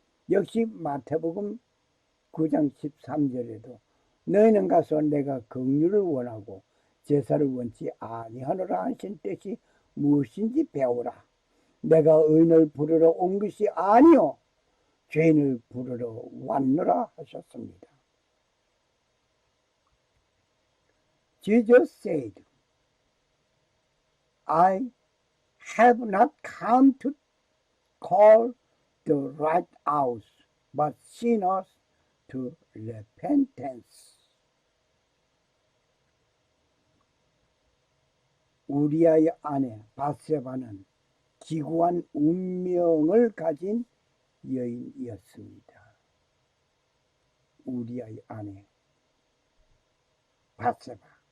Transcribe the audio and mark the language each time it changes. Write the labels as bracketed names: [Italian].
[Korean] 역시 마태복음 9장 13절에도 너희는 가서 내가 긍휼을 원하고 제사를 원치 아니하노라 하신 뜻이 무엇인지 배우라. 내가 의인을 부르러 온 것이 아니요 죄인을 부르러 왔노라 하셨습니다. [English] Jesus said, I have not come to call the righteous, but sinners to repentance. [Korean] 우리아의 아내 바세바는 기구한 운명을 가진 여인이었습니다. 우리아의 아내 바세바.